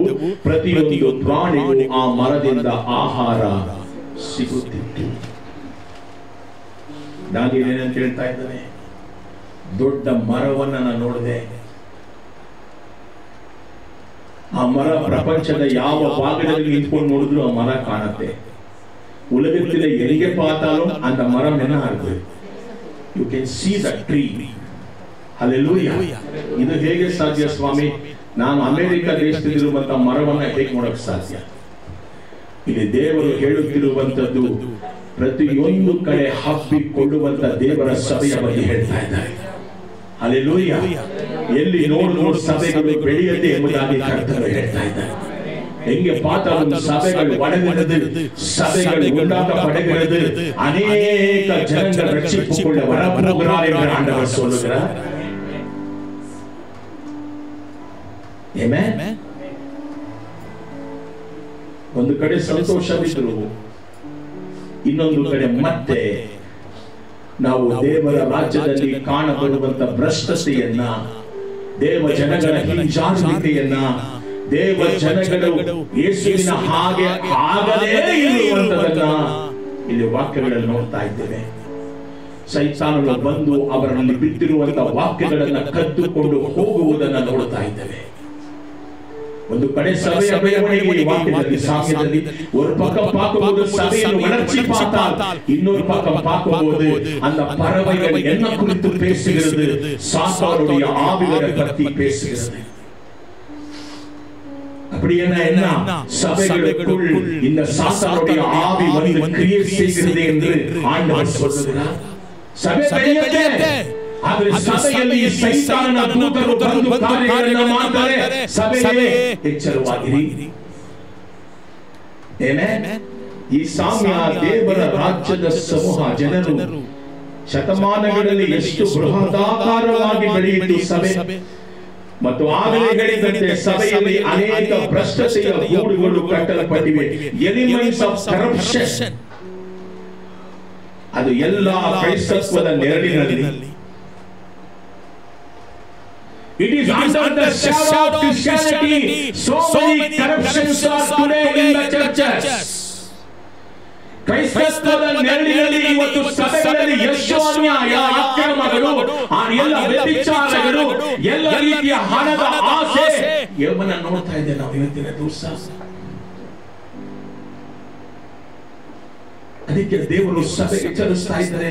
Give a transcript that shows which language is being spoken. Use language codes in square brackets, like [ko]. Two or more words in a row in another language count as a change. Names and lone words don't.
[kn] ಪ್ರತಿಯೊಂದು ಪ್ರಾಣಿಗೂ ಆ ಮರದಿಂದ ಆಹಾರ ಸಿಗುತ್ತಿತ್ತು. ನಾನು ಏನಂತ ಹೇಳ್ತಾ ಇದ್ದೇನೆ, ದೊಡ್ಡ ಮರವನ್ನ ನಾನು ನೋಡಿದೆ. ಆ ಮರ ಪ್ರಪಂಚದ ಯಾವ ಭಾಗದಲ್ಲಿ ನಿಂತ್ಕೊಂಡು ನೋಡಿದ್ರು ಆ ಮರ ಕಾಣುತ್ತೆ. [ta] ಉಲಗத்தில் எங்கே பார்த்தாலும் அந்த மரம் என்ன ஆகுது? [en] You can see the tree. Hallelujah. [kn] ಇದು ಹೇಗೆ ಸಾಧ್ಯ ಸ್ವಾಮಿ? ನಾನು ಅಮೆರಿಕ ದೇಶದಲ್ಲಿರುವಂತ ಮರವನ್ನ ಹೇಗೆ ನೋಡಕ್ಕೆ ಸಾಧ್ಯ? ಇಲ್ಲಿ ದೇವರು ಹೇಳುತ್ತಿರುವಂತದ್ದು ಪ್ರತಿಯೊಂದು ಕಡೆ ಹಬ್ಬಿಕೊಳ್ಳುವಂತ ದೇವರ ಸಭೆಯ ಬಗ್ಗೆ ಹೇಳ್ತಾ ಇದ್ದಾರೆ. Hallelujah. ಎಲ್ಲಿ ನೋಡು ಸಭೆಗಳು ಬೆಳೆಯದೆ ಎಂಬುದಾಗಿ ಕರ್ತರು ಹೇಳ್ತಾ ಇದ್ದಾರೆ. [ta] எங்கே பார்த்தாலும் சபைகள் வளர்கிறது, சபைகள் உண்டாக்கப்படுகிறது, அநேக ஜனங்கள் ரட்சிப்புக்குள்ள வரப்போகிறார் என்று ஆண்டவர் சொல்லுகிறார். [kn] ಆಮೆನ್. ಒಂದು ಕಡೆ ಸಂತೋಷವಿದ್ರು, ಇನ್ನೊಂದು ಕಡೆ ಮತ್ತೆ ನಾವು ದೇವರ ರಾಜ್ಯದಲ್ಲಿ ಕಾಣಬರುವಂತ ಭ್ರಷ್ಟತೆಯನ್ನ, ದೇವ ಜನಗಳ ಹಿಂಜಾರಿಕೆಯನ್ನ, ದೇವ ಜನಗಳು ಯೇಸುವಿನ ಹಾಗೆ ಆಗದೇ ಇರುವಂತದನ್ನ ಇಲ್ಲಿ ವಾಕ್ಯಗಳಲ್ಲಿ ನೋಡ್ತಾ ಇದ್ದೇವೆ. ಸೈತಾನನು ಬಂದು ಅವರಲ್ಲಿ ಬಿದ್ದಿರುವಂತಹ ವಾಕ್ಯಗಳನ್ನ ಕದ್ದುಕೊಂಡು ಹೋಗುವುದನ್ನ ನೋಡ್ತಾ ಇದ್ದೇವೆ. ಒಂದು ಕಡೆ ಸಭೆಯ ಬೆಳವಣಿಗೆ [ta] வாக்கியದಲ್ಲಿ சாமியದಲ್ಲಿ ஒரு பக்கம் பார்க்கும்போது சபையின் வளர்ச்சி பார்த்தால் இன்னொரு பக்கம் பார்க்கும்போது அந்த பறவைகள் என்ன குறித்து பேசுகிறது? சாத்தானுடைய ஆவிகளை பற்றி பேசுகிறது. அப்படி என்ன சபைகளுக்குள் இந்த சாத்தானுடைய ஆவி வந்து கிரியேட் செய்கிறது என்று ஆண்டவர் சொல்கிறார். சபை பெரியதே, [kn] ಆದರೆ ಸಭೆಯಲ್ಲಿ ಸೈತಾನನ ದೂತರು ಬಂದು ಕಾರ್ಯಗಳನ್ನು ಮಾಡ್ತಾರೆ. ಸಭೆಯೇ ಎಚ್ಚರವಾಗಿರಿ. ಆಮೆನ್. ಈ ಸಾಮ್ಯ ದೇವರ ರಾಜ್ಯದ ಸಮೂಹ ಜನರು ಶತಮಾನಗಳಲ್ಲಿ ಎಷ್ಟು ಬೃಹದಾಕಾರವಾಗಿ ಬೆಳೆಯಿತು ಸಭೆ. ಮತ್ತು ಆಗಲೇ ಹೇಳಿದಂತೆ ಸಭೆಯಲ್ಲಿ ಅನೇಕ ಭ್ರಷ್ಟತೆಯ ಗೂಡುಗಳು ಕಟ್ಟಲ್ಪಟ್ಟಿವೆ. [en] elements of corruption, [kn] ಅದು ಎಲ್ಲ ಕ್ರೈಸ್ತತ್ವದ ನೆರಳಿನಲ್ಲಿ. [en] It is under the shadow of Christianity. So many corruptions are today in the churches. [kn] ಕ್ರೈಸ್ತತ್ವದ ನೆರಳಿನಲ್ಲಿ ಇವತ್ತು ಸಭೆಗಳಲ್ಲಿ ಎಷ್ಟು ಅನ್ಯಾಯ, ಅಕ್ರಮಗಳು, ಎಲ್ಲ ವ್ಯಭಿಚಾರಗಳು, ಎಲ್ಲ ರೀತಿಯ ಹಣದ ಆಸೆ ಇವನ್ನ ನೋಡ್ತಾ ಇದ್ದೇವೆ ನಾವು ಇವತ್ತಿನ ದಿವಸ. ಅದಕ್ಕೆ ದೇವರು ಸಭೆಗೆ ಎಚ್ಚರಿಸ್ತಾ ಇದ್ದಾರೆ.